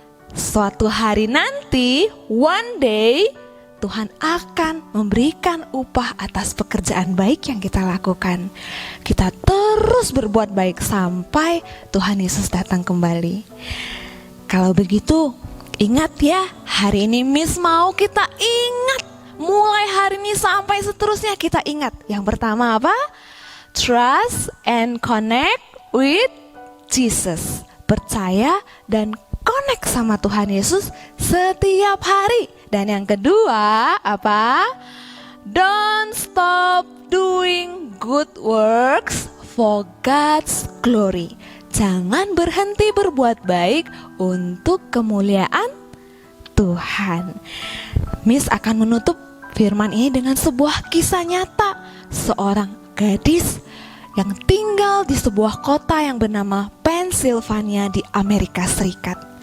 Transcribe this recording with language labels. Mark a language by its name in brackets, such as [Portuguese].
[Indonesian] Suatu hari nanti, [English] one day, [Indonesian] Tuhan akan memberikan upah atas pekerjaan baik yang kita lakukan. Kita terus berbuat baik sampai Tuhan Yesus datang kembali. Kalau begitu, ingat ya, hari ini Miss mau kita ingat. Mulai hari ini sampai seterusnya kita ingat. Yang pertama apa? [English] Trust and connect with Jesus. [Indonesian] Percaya dan connect sama Tuhan Yesus setiap hari. Dan yang kedua apa? [English] Don't stop doing good works for God's glory. [Indonesian] Jangan berhenti berbuat baik untuk kemuliaan Tuhan. Miss akan menutup firman ini dengan sebuah kisah nyata. Seorang gadis yang tinggal di sebuah kota yang bernama Pennsylvania di Amerika Serikat.